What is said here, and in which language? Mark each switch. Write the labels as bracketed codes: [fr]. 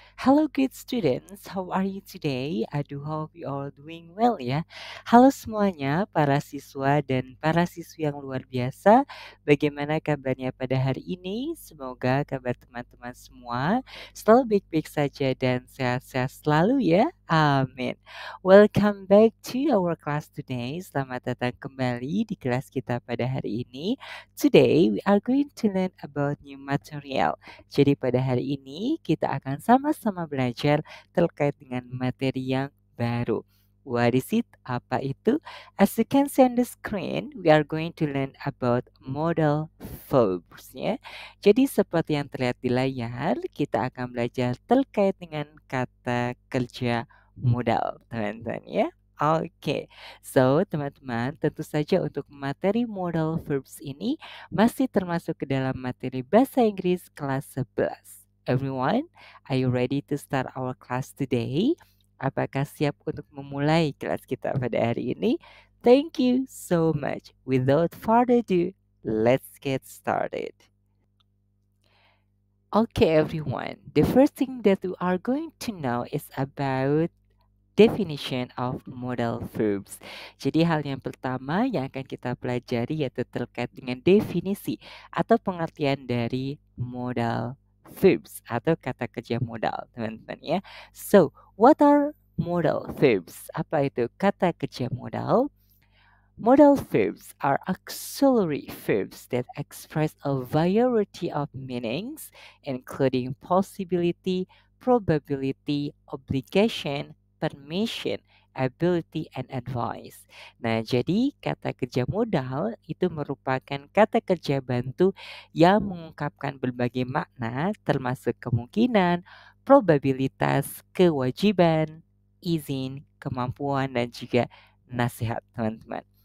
[en] Hello good students, how are you today? I do hope you all doing well ya. [id] Halo semuanya, para siswa dan para siswi yang luar biasa. Bagaimana kabarnya pada hari ini? Semoga kabar teman-teman semua selalu baik-baik saja dan sehat-sehat selalu ya. Amin. [en] Welcome back to our class today. [id] Selamat datang kembali di kelas kita pada hari ini. [en] Today, we are going to learn about new material. [id] Jadi pada hari ini kita akan sama-sama belajar terkait dengan materi yang baru. [en] What is it? [id] Apa itu? [en] As you can see on the screen, we are going to learn about modal verbs ya. [id] Jadi seperti yang terlihat di layar, kita akan belajar terkait dengan kata kerja modal, teman-teman ya. Oke, so teman-teman tentu saja untuk materi modal verbs ini masih termasuk ke dalam materi bahasa Inggris kelas 11. [en] Everyone, are you ready to start our class today? [id] Apakah siap untuk memulai kelas kita pada hari ini? [en] Thank you so much. Without further ado, let's get started. Okay, everyone. The first thing that we are going to know is about definition of modal verbs. [id] Jadi hal yang pertama yang akan kita pelajari yaitu terkait dengan definisi atau pengertian dari modal verbs atau kata kerja modal, teman-teman ya. [en] So, what are modal verbs? [id] Apa itu kata kerja modal? [en] Modal verbs are auxiliary verbs that express a variety of meanings, including possibility, probability, obligation, permission, ability, and advice. [id] Nah, jadi kata kerja modal itu merupakan kata kerja bantu yang mengungkapkan berbagai makna, termasuk kemungkinan, probabilitas, kewajiban, izin, kemampuan, dan juga nasihat, teman-teman.